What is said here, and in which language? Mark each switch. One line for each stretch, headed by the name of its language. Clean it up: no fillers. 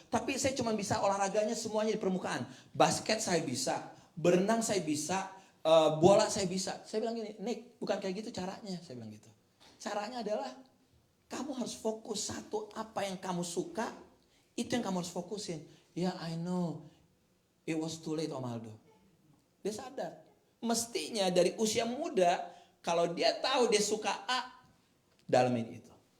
Indonesian: Tapi saya cuma bisa olahraganya semuanya di permukaan. Basket saya bisa, berenang saya bisa, bola saya bisa. Saya bilang gini, Nick, bukan kayak gitu caranya. Saya bilang gitu. Caranya adalah kamu harus fokus satu, apa yang kamu suka, itu yang kamu harus fokusin.
English: Ya, I know, it was too late, Om Aldo.
Indonesian: Dia sadar, mestinya dari usia muda, kalau dia tahu dia suka A, dalemin itu.